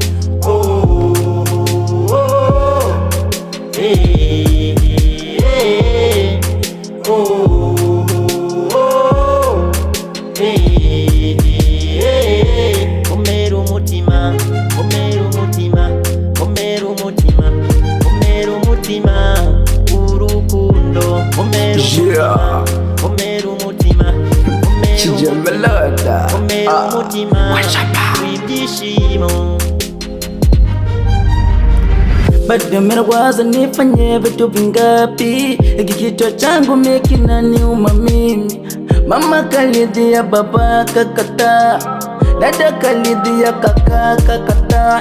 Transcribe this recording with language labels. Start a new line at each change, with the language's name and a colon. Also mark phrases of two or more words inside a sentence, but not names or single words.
Kinyarwanda: Vomera umutima, vomera umutima, vomera umutima, vomera umutima, urukundo, vomera umutima, vomera umutima, vomera umutima, w'ibyishimo.
Swahili: Bado minawaza nifanye vitu vingapi, hiki kichwa changu kinaniuma mimi. Mama kalidhia, baba kakata, dada kalidhia, kaka kakata.